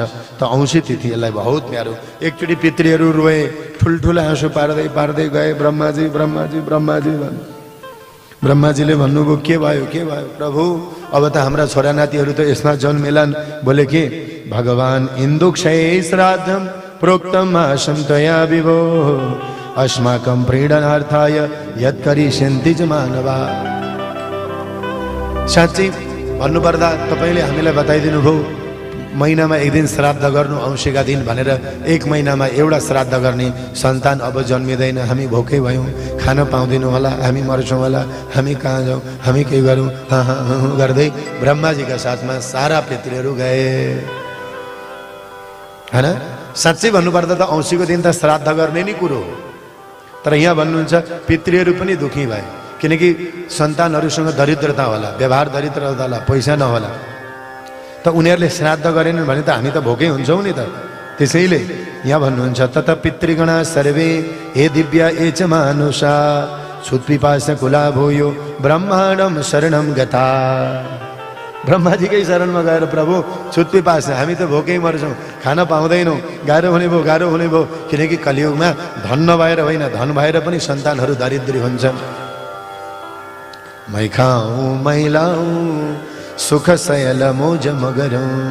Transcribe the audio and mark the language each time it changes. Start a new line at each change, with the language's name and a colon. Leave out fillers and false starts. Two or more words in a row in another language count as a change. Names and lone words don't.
Nepali: त औँसी तिथि यसलाई बहुत प्यारो। एकचोटि पितृहरू रोए, ठुल्ठुला आँसु पार्दै पार्दै गए, ब्रह्माजी ब्रह्माजी ब्रह्माजी भन्नु। ब्रह्माजीले भन्नुभयो, के भयो प्रभु, अब त हाम्रा छोरा नातिहरू त यसमा जन्मेलान्। बोले के?
Sanskrit: भगवान इन्दुक्षय श्राद्धम प्रोक्तम आशम तया विभो, अस्माकं प्रीडनार्थाय यत् करिष्यन्ति च मानवा।
Nepali: साँच्चै भन्नुपर्दा तपाईँले हामीलाई बताइदिनु भयो, महिनामा 1 दिन श्राद्ध गर्नु औँसीका दिन भनेर। 1 महिनामा एउटा श्राद्ध गर्ने सन्तान अब जन्मिँदैन, हामी भोकै भयौँ, खान पाउँदैनौँ होला, हामी मर्छौँ होला, हामी कहाँ जाउँ, हामी के गरौँ गर्दै ब्रह्माजीका साथमा सारा पितृहरू गए हैन। साँच्चै भन्नुपर्दा त औँसीको दिन त श्राद्ध गर्ने नै कुरो हो। तर यहाँ भन्नुहुन्छ पितृहरू पनि दुखी भए, किनकि सन्तानहरूसँग दरिद्रता होला, व्यवहार दरिद्रता होला, पैसा नहोला। त उनीहरूले श्राद्ध गरेनन् भने त हामी त भोकै हुन्छौँ नि त। त्यसैले यहाँ भन्नुहुन्छ,
Sanskrit: तत पितृगणा सर्वे हे दिव्या ए च मानुषा, छुत्पिपास कुला भूयो ब्रह्माण्डम शरणम गता।
Nepali: ब्रह्माजीकै शरणमा गएर, प्रभु छुत्पिपास, हामी त भोकै मर्छौँ, खान पाउँदैनौँ, गाह्रो हुने भयो। किनकि कलियुगमा धन नभएर होइन, धन भएर पनि सन्तानहरू दरिद्री हुन्छन्। मै खाऊँ मै लाऊँ सुख सयल मोज मगरौँ।